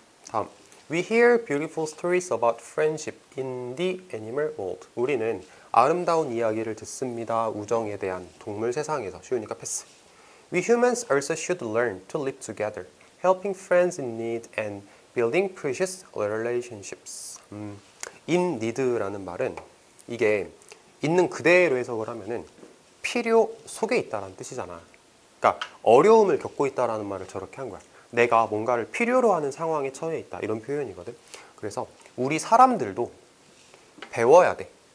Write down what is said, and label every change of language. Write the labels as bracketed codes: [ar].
[en] 다음, We hear beautiful stories about friendship in the animal world. [ko] 우리는 아름다운 이야기를 듣습니다. 우정에 대한 동물 세상에서. 쉬우니까 패스. [en] We humans also should learn to live together, helping friends in need and building precious relationships. [ko] in need라는 말은 이게 있는 그대로 해석을 하면은 필요 속에 있다라는 뜻이잖아. 그러니까 어려움을 겪고 있다라는 말을 저렇게 한 거야. 내가 뭔가를 필요로 하는 상황에 처해 있다, 이런 표현이거든. 그래서 우리 사람들도 배워야 돼.